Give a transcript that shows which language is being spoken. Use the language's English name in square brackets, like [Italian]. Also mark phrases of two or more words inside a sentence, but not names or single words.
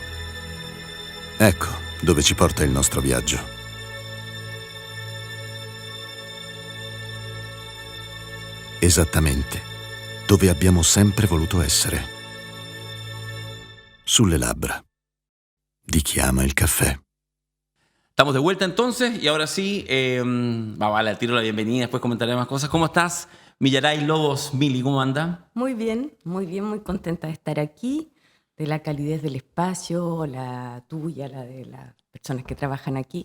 [Italian] Ecco dove ci porta il nostro viaggio. Esattamente dove abbiamo sempre voluto essere. Sulle labbra di chi ama il caffè. [Spanish] Estamos de vuelta entonces y ahora sí, vamos a darle al tiro la bienvenida, después comentaré más cosas. ¿Cómo estás, Millaray Lobos? Mili, ¿cómo anda? Muy bien, muy contenta de estar aquí, de la calidez del espacio, la tuya, la de las personas que trabajan aquí.